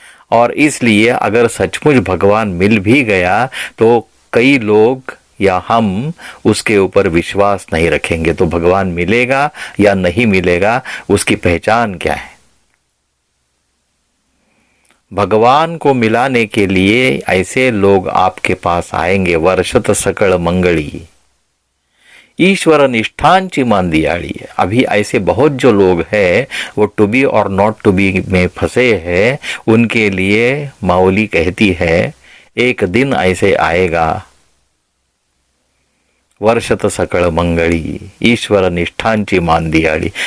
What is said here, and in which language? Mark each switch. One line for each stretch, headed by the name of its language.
Hindi: और इसलिए अगर सचमुच भगवान मिल भी गया तो कई लोग या हम उसके ऊपर विश्वास नहीं रखेंगे. तो भगवान मिलेगा या नहीं मिलेगा, उसकी पहचान क्या है? भगवान को मिलाने के लिए ऐसे लोग आपके पास आएंगे.
Marathi: वर्षत सकळ मंगळी ईश्वर निष्ठांची मांदियाळी.
Hindi: अभी ऐसे बहुत जो लोग हैं वो
English: to be और not to be
Hindi: में फंसे हैं. उनके लिए माऊली कहती है एक दिन ऐसे आएगा
Marathi: वर्षत सकळ मंगळी ईश्वर निष्ठांची मांदियाळी.